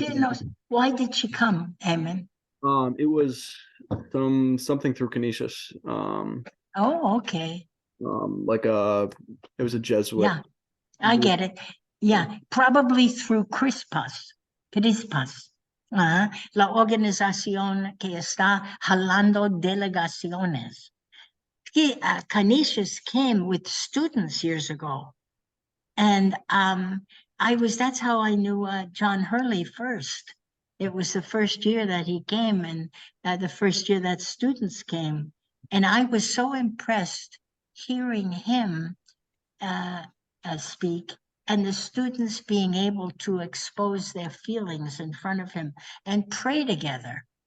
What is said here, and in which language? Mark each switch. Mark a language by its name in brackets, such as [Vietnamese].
[English] decirnos, why did she come, Eamon? It was something through Canisius. Oh, okay. It was a Jesuit. Yeah, I get it. Yeah, probably through Crispas. [Spanish] La organización que está jalando delegaciones. [English] Canisius came with students years ago. And that's how I knew John Hurley first. It was the first year that he came and the first year that students came. And I was so impressed hearing him speak and the students being able to expose their feelings in front of him and pray together.